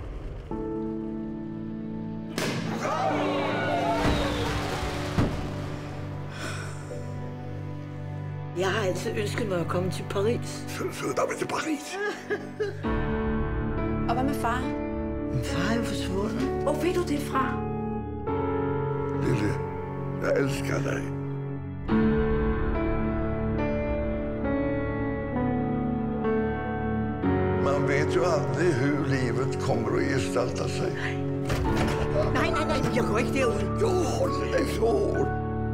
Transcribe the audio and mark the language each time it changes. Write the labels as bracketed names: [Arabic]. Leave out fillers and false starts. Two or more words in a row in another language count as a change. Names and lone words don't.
[Danish] Jeg har altid ønsket mig at komme til Paris. Fød dig med til Paris. Og hvad med far? Min far er jo forsvundet. Hvor ved du det fra? Lille, jeg elsker dig. [Swedish] Man vet ju aldrig hur livet kommer att gestalta sig. [Danish] Nej, jeg går ikke derud. Jo, [Swedish] håll dig så hårt.